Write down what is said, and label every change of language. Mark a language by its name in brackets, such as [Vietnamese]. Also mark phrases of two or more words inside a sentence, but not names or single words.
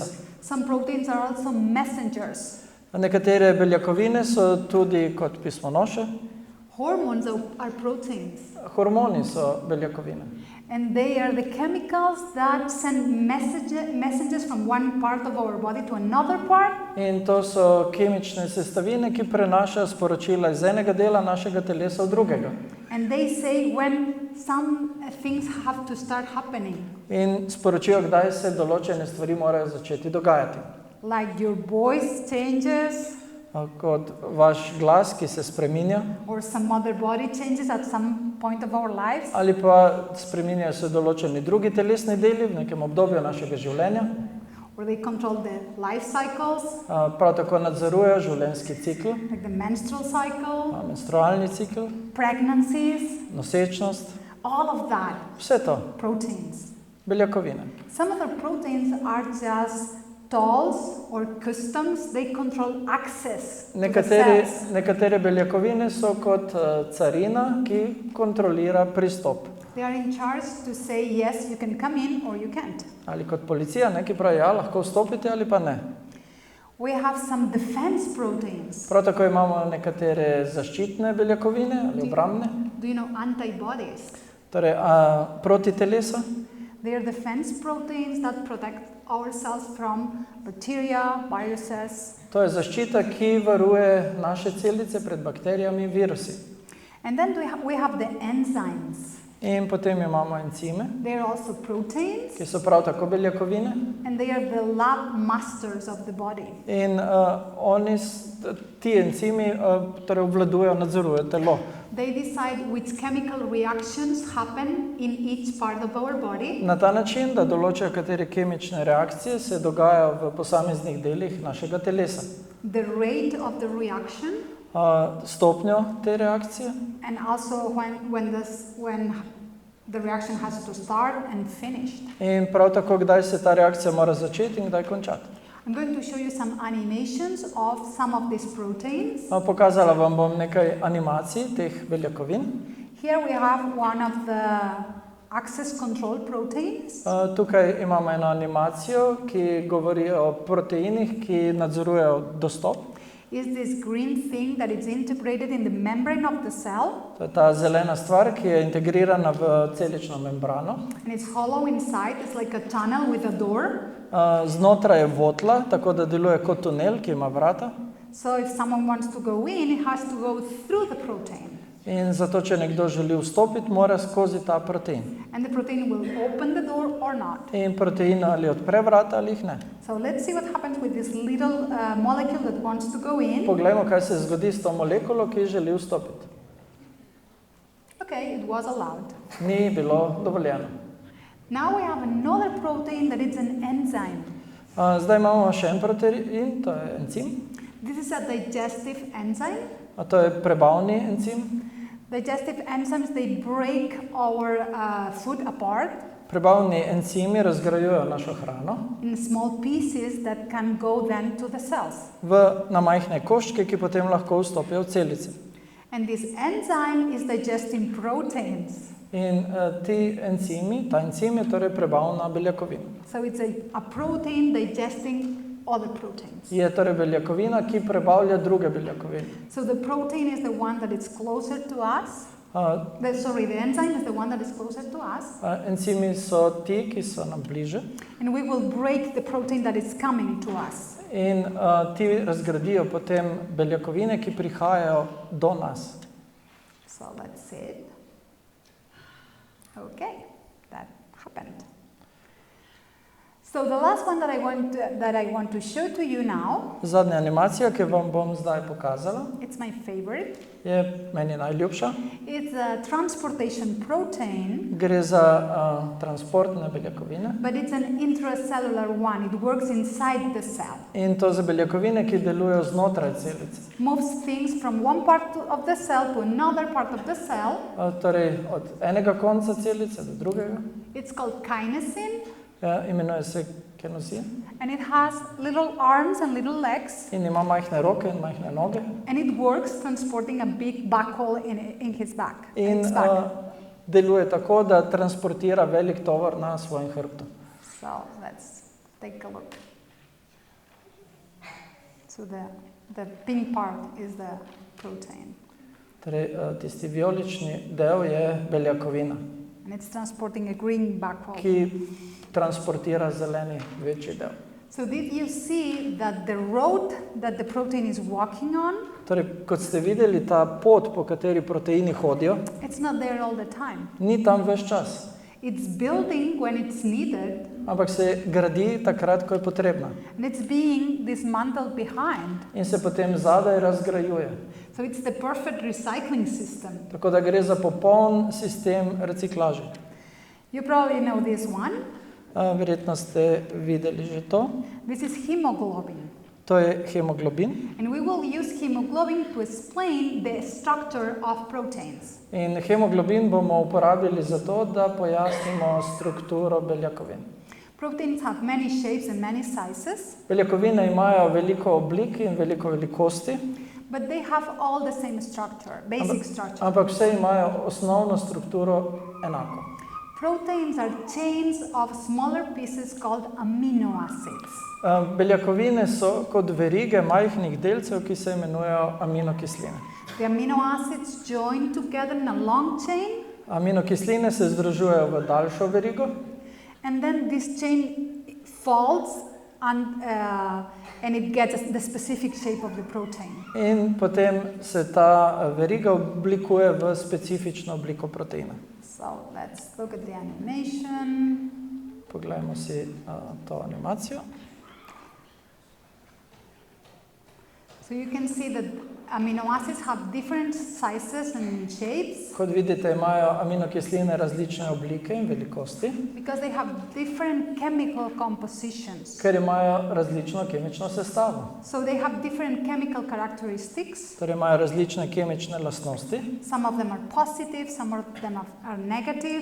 [English] Some proteins are also messengers. [Slovenian] Nekatere beljakovine so tudi kot pismonoše, [English] Hormones are proteins. [Slovenian] hormoni so beljakovine. [English] And they are the chemicals that send messages from one part of our body to another part. [Slovenian] In to so kemične sestavine, ki prenašajo sporočila iz enega dela našega telesa v drugega. [English] And they say when some things have to start happening. [Slovenian] In sporočijo, kdaj se določene stvari morajo začeti dogajati. [English] Like your voice changes, [Slovenian] Kot vaš glas, ki se spreminja, [English] or some other body changes at some point of our lives. [Slovenian] ali pa spreminjajo se določeni drugi telesni deli v nekem obdobju našega življenja. [English] Or they control the life cycles, [Slovenian] Prav tako nadzorujejo življenjski cikl, [English] like the menstrual cycle, [Slovenian] menstrualni cikl, [English] pregnancies, [Slovenian] nosečnost, [English] all of that, [Slovenian] vse to, [English] proteins. [Slovenian] beljakovine. [English] Some of the proteins are just tolls or customs, they control access to the cells. [Slovenian] Nekatere beljakovine so kot carina, ki kontrolira pristop. [English] They are in charge to say, yes, you can come in or you can't. [Slovenian] Ali kot policija, ki pravi, ja, lahko vstopite ali pa ne. [English] We have some defense proteins. [Slovenian] Prav tako imamo nekatere zaščitne beljakovine ali obrambne, [English] Do you know antibodies? [Slovenian] torej protitelesa. [English] They are defense proteins that protect ourselves from bacteria, viruses. [Slovenian] To je zaščita, ki varuje naše celice pred bakterijami in virusi. [English] And then we have the enzymes. [Slovenian] In potem imamo encime, [English] They are also proteins, [Slovenian] ki so prav tako beljakovine. [English] and they are the lab masters of the body. [Slovenian] In ti encimi torej obvladujejo, nadzorujejo telo. [English] They decide which chemical reactions happen in each part of our body. [Slovenian] Na ta način, da določajo, katere kemične reakcije se dogajajo v posameznih delih našega telesa. [English] The rate of the reaction, [Slovenian] Stopnjo te reakcije [English] and also when the reaction has to start and finish. [Slovenian] in prav tako, kdaj se ta reakcija mora začeti in kdaj končati. [English] I'm going to show you some animations of some of these proteins. [Slovenian] Pokazala vam bom nekaj animacij teh beljakovin. [English] Here we have one of the access control proteins. [Slovenian] Tukaj imamo eno animacijo, ki govori o proteinih, ki nadzorujejo dostop. [English] Is this green thing that is integrated in the membrane of the cell, [Slovenian] To je ta zelena stvar, ki je integrirana v celično membrano. [English] and it's hollow inside. It's like a tunnel with a door. [Slovenian] Znotraj je votla, tako da deluje kot tunel, ki ima vrata. [English] So if someone wants to go in, it has to go through the protein. [Slovenian] In zato, če nekdo želi vstopiti, mora skozi ta protein. [English] And the protein will open the door or not. [Slovenian] In protein ali odpre vrata ali jih ne. [English] So let's see what happens with this little molecule that wants to go in. [Slovenian] Poglejmo, kaj se zgodi s to molekulo, ki želi vstopiti. [English] Okay, it was allowed. [Slovenian] Ni bilo dovoljeno. [English] Now we have another protein that is an enzyme. [Slovenian] Zdaj imamo še en protein, to je encim. [English] This is a digestive enzyme. [Slovenian] To je prebavni encim. [English] Digestive enzymes, they break our food apart [Slovenian] Prebavni encimi razgrajujejo našo hrano [English] in small pieces that can go then to the cells. [Slovenian] na majhne koščke, ki potem lahko vstopijo v celice. [English] And this enzyme is digesting proteins. [Slovenian] In ta encim je torej prebavna beljakovina. [English] So it's a protein digesting other proteins. [Slovenian] Je torej beljakovina, ki prebavlja druge beljakovine. [English] So the protein is the one that is closer to us. The enzyme is the one that is closer to us. [Slovenian] Encimi so ti, ki so nam bliže. [English] And we will break the protein that is coming to us. [Slovenian] In ti razgradijo potem beljakovine, ki prihajajo do nas. [English] So let's see it. Okay, that happened. So the last one that I want to show to you now, [Slovenian] Zadnja animacija, ki vam bom zdaj pokazala, [English] it's my favorite. [Slovenian] je meni najljubša. [English] It's a transportation protein, [Slovenian] Gre za transportne beljakovine. [English] but it's an intracellular one. It works inside the cell. [Slovenian] In to za beljakovine, ki delujejo znotraj celice. [English] Moves things from one part of the cell to another part of the cell. [Slovenian] Torej od enega konca celice do drugega. [English] It's called kinesin. [Slovenian] Imenuje se kenozin. [English] And it has little arms and little legs. [Slovenian] In ima majhne roke in majhne noge. [English] And it works transporting a big buckle in his back. [Slovenian] In deluje tako, da transportira velik tovar na svojem hrbtu. [English] So let's take a look. So the pink part is the protein. [Slovenian] Torej, tisti vijolični del je beljakovina, [English] And it's transporting a green buckle. [Slovenian] ki transportira zeleni večji del. [English] So did you see that the road that the protein is walking on, [Slovenian] Torej, kot ste videli, ta pot, po kateri proteini hodijo, [English] it's not there all the time. [Slovenian] ni tam ves čas, [English] It's building when it's needed, [Slovenian] ampak se gradi takrat, ko je potrebna. [English] and it's being dismantled behind. [Slovenian] In se potem zadaj razgrajuje. [English] So it's the perfect recycling system. [Slovenian] Tako da gre za popoln sistem reciklaže. [English] You probably know this one. [Slovenian] Verjetno ste videli že to. [English] This is hemoglobin. [Slovenian] To je hemoglobin. [English] And we will use hemoglobin to explain the structure of proteins. [Slovenian] In hemoglobin bomo uporabili za to, da pojasnimo strukturo beljakovin. [English] Proteins have many shapes and many sizes, [Slovenian] Beljakovine imajo veliko oblik in veliko velikosti, [English] but they have all the same structure, basic structure. [Slovenian] ampak vse imajo osnovno strukturo enako. [English] Proteins are chains of smaller pieces called amino acids. [Slovenian] Beljakovine so kot verige majhnih delcev, ki se imenujejo aminokisline. [English] The amino acids join together in a long chain, [Slovenian] Aminokisline se združujejo v daljšo verigo, [English] and then this chain folds and it gets the specific shape of the protein. [Slovenian] in potem se ta veriga oblikuje v specifično obliko proteina. [English] So let's look at the animation. [Slovenian] Poglejmo si to animacijo. [English] So you can see that amino acids have different sizes and shapes [Slovenian] Kot vidite, imajo aminokisline različne oblike in velikosti, [English] because they have different chemical compositions. [Slovenian] ker imajo različno kemično sestavo. [English] So they have different chemical characteristics. [Slovenian] Torej imajo različne kemične lastnosti. [English] Some of them are positive, some of them are negative.